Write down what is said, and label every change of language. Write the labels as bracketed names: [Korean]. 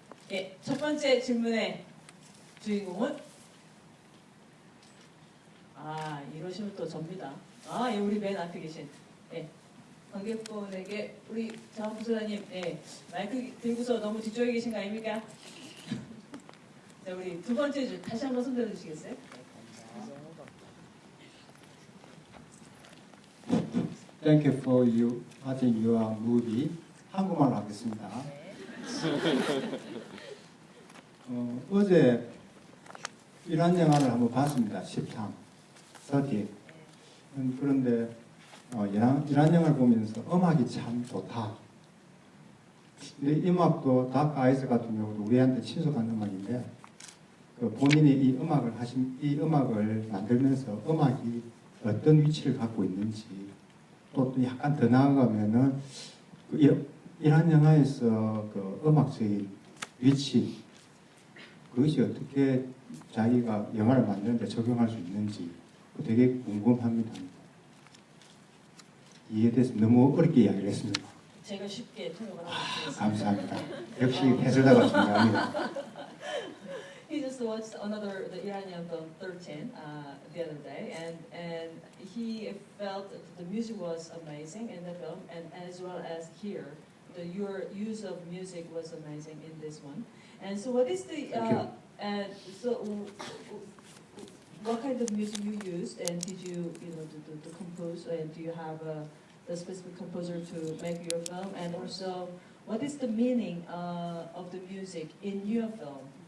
[Korean] 예, 첫 번째 질문의 주인공은 이러시면 또 접니다. 예, 우리 맨 앞에 계신 관객분에게 우리 자원부소장님 마이크 들고서 너무 뒤쪽에 계신 거 아닙니까? 자, 우리 두 번째 줄 다시 한번 손 들어주시겠어요? [English] Thank you for you watching your movie. [Korean] 한국말로 하겠습니다. 어제 이란 영화를 한번 봤습니다. 10탕, 30. 그런데 이란 영화를 보면서 음악이 참 좋다. 근데 이 음악도 닥 아이스 같은 경우도 우리한테 친숙한 음악인데 본인이 이 음악을 만들면서 음악이 어떤 위치를 갖고 있는지 또 약간 더 나아가면은 이란 영화에서 음악적인 위치 그것이 어떻게 자기가 영화를 만드는데 적용할 수 있는지 되게 궁금합니다. 이에 대해서 너무 어렵게 이야기를 했습니다. 제가 쉽게 통역을 하겠습니다. 감사합니다. 역시 해설자가 중요합니다. [English] He just watched the Iranian film 13 the other day, and he felt that the music was amazing in the film, and as well as here, your use of music was amazing in this one. And so, what is the and so what kind of music you used, and did you to compose, and do you have a specific composer to make your film, and also what is the meaning of the music in your film?